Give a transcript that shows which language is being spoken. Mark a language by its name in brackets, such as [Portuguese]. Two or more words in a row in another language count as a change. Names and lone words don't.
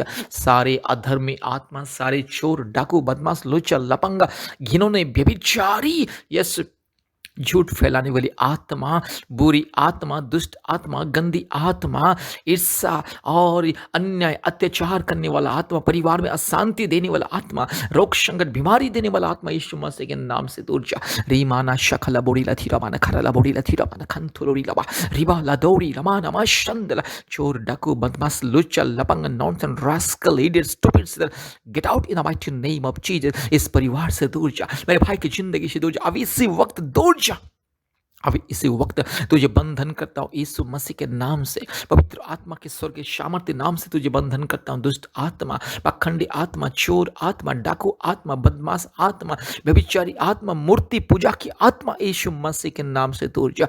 [Hindi] सारे अधर्मी आत्मा, सारे चोर, डाकू, बदमाश, लुच्चा, लपंगा, घिनौने, व्यभिचारी, यस झूठ फैलाने वाली आत्मा, बुरी आत्मा, दुष्ट आत्मा, गंदी आत्मा, ईर्ष्या और अन्याय, अत्याचार करने वाला आत्मा, परिवार में अशांति देने वाला आत्मा, रोग संकट, बीमारी देने वाला आत्मा, यीशु मसीह के नाम से दूर जा। रीमाना शखला बोड़ी लथीरा माना खरला बोड़ी लथीरा माना खंथुरोरी लबा रिबा लदौरी लमाना मा शंदला। चोर, डाकू, बदमाश, लुच्चा, लपंग, [English] nonsense, rascal, idiot, stupid, get out in the mighty name of Jesus. [Hindi] इस परिवार से दूर जा, मेरे भाई की जिंदगी से दूर जा, अब इसी वक्त दूर जा, अभी इसी वक्त तुझे बंधन करता हूँ यीशु मसीह के नाम से, पवित्र आत्मा के स्वर्ग के सामर्थ्य नाम से तुझे बंधन करता हूँ। दुष्ट आत्मा, पाखंडी आत्मा, चोर आत्मा, डाकू आत्मा, बदमाश आत्मा, व्यभिचारी आत्मा, मूर्ति पूजा की आत्मा यीशु मसीह के नाम से दूर जा।